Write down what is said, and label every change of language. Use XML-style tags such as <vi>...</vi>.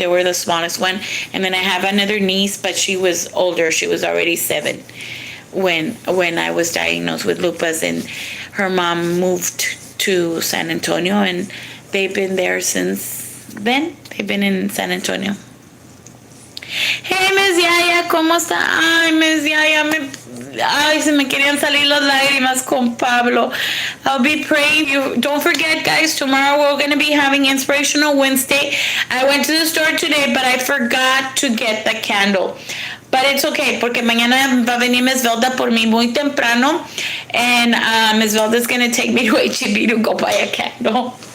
<en>They were the smallest one, and then I have another niece, but she was older. She was already 7 when I was diagnosed with lupus, and her mom moved to San Antonio, and they've been there since then. They've been in San Antonio.</en> <es>Hey, Miss Yaya, ¿cómo está? Ay, Miss Yaya, ay, se me querían salir las lágrimas con Pablo.</es> <en>I'll be praying. You don't forget, guys, tomorrow we're going to be having Inspirational Wednesday. I went to the store today, but I forgot to get the candle. But it's okay,</en> <es>porque mañana va a venir Miss Velda por mí muy temprano,</es> <en>and Miss Velda is going to take me to HEB to go buy a candle.</en>